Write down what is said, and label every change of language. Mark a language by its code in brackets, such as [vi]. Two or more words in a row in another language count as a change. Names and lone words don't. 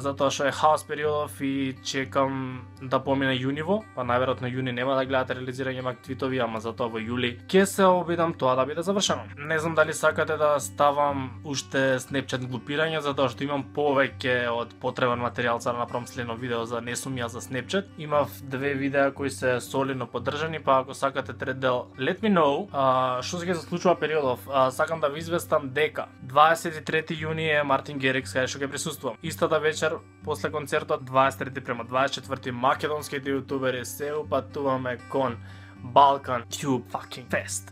[mk] Затоа што е хаос периодов и чекам да помине јуниво, па најверојатно јуни нема да гледате реализирање мак твитови, ама затоа во јули ќе се обидам тоа да биде завршено. Не знам дали сакате да ставам уште Snapchat глупирање, затоа што имам повеќе од потребен материјал за да направам следно видео за не сум ја за Snapchat. Имав 2 видеа кои се солидно поддржани, па ако сакате трет дел, [en] let me know. [mk] Што се случува периодов? Сакам да ви известам дека 23 јуни е Мартин Герикс каде што ќе присуствувам. Истата вечер после концертот 23 према 24 македонските јутубери се упатуваме кон Balkan Tube fucking Fest.